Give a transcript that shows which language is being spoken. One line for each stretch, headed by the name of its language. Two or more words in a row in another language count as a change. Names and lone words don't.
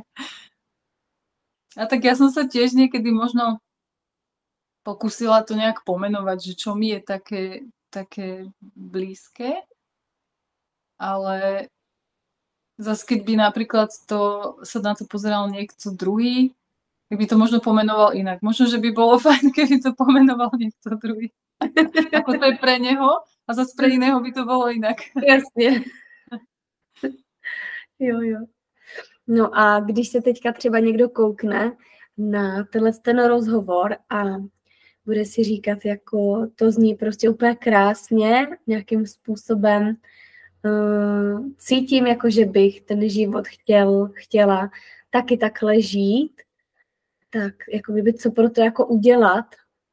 Slovak: A tak ja som sa tiež niekedy možno pokúsila to nejak pomenovať, že čo mi je také blízke, ale zase keď by napríklad sa na to pozeral niekto druhý, tak by to možno pomenoval inak. Možno, že by bolo fajn, keby to pomenoval niekto druhý. Ako to je pre neho a zase pre iného by to bolo inak.
Czech: Jasně. Jo. No a když se teďka třeba někdo koukne na ten rozhovor a bude si říkat, jako to zní prostě úplně krásně, nějakým způsobem cítím, jako že bych ten život chtěla taky takhle žít, tak jako by co pro to jako udělat,